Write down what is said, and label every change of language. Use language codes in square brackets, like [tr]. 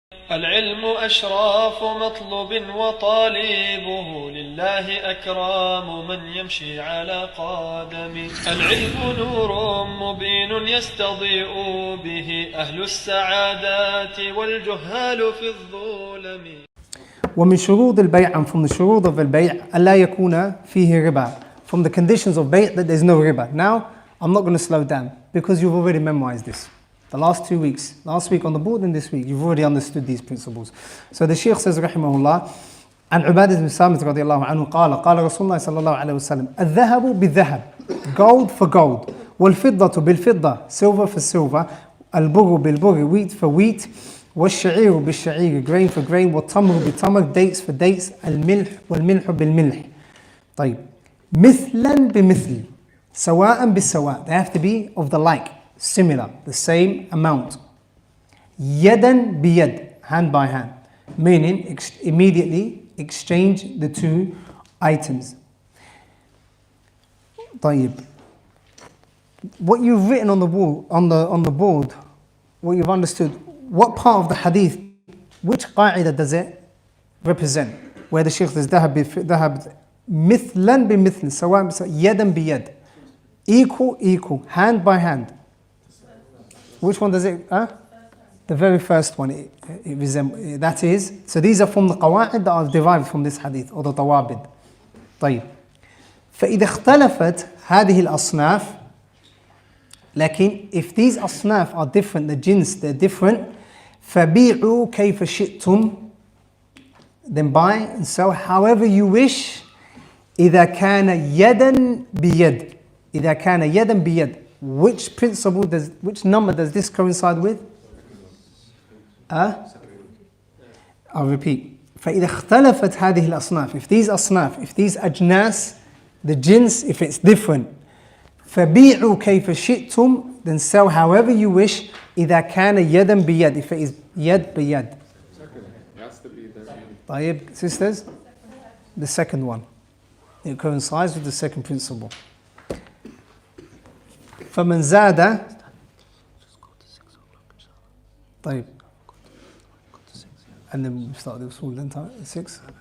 [ar] العلم أشراف مطلوب وطالبه لله أكرام من يمشي على قدمه. العلم نور مبين يستضيء به أهل السعادات والجهال في الظلم. ومن شروط البيع, [en] and from the [ar] شروط [en] of [ar] البيع ألا يكون فيه ربا. [en] From the conditions of bayt that there's no riba. Now, I'm not going to slow down because you've already memorized this. The last 2 weeks, last week on the board and this week, you've already understood these principles. So the Shaykh says, [ar] rahimahullah, عن عبادة بن سامت رضي الله عنه قال رسول الله صلى الله عليه وسلم الذهب بالذهب, [en] gold for gold, [ar] والفضة بالفضة, [en] silver for silver, [ar] البر بالبر, [en] wheat for wheat, [ar] والشعير بالشعير, [en] grain for grain, [ar] والتمر بالتمر, [en] dates for dates, [ar] الملح والملح بالملح. طيب, مثلا بمثل, سواء بالسواء, [en] they have to be of the like, similar, the same amount. [ar] يدا بيد, [en] hand by hand, meaning immediately exchange the two items. [ar] طيب, [en] what you've written on the wall, on the board, what you've understood, what part of the hadith, which qa'idah does it represent? Where the Shaykh says [ar] ذهب مثلا بمثل, سواء يدا بيد, [en] equal, hand by hand. Which one does it? The very first one. It resembles. That is. So these are from the qawa'id that are derived from this hadith, or the tawabid. [ar] طيب. فإذا اختلفت هذه الأصناف, [en] لكن if these أصناف are different, the jins, they're different, [ar] فبيعوا كيف شئتم, [en] then buy and sell however you wish. [ar] إذا كان يدا بيد, إذا كان يدا بيد. [en] Which principle which number does this coincide with? I'll repeat. [ar] فإذا اختلفت هذه الأصناف, [en] if these أصناف, if these أجناس, the jins, if it's different, [ar] فبيعوا كيف شئتم, [en] then sell however you wish. [ar] إذا كان يدا بيد, [en] if it is [ar] يد بيد. طيب, [en] sisters, the second one. It coincides with the second principle. [ar] فمن زاد, طيب, [en] and then we start the usul then, 6.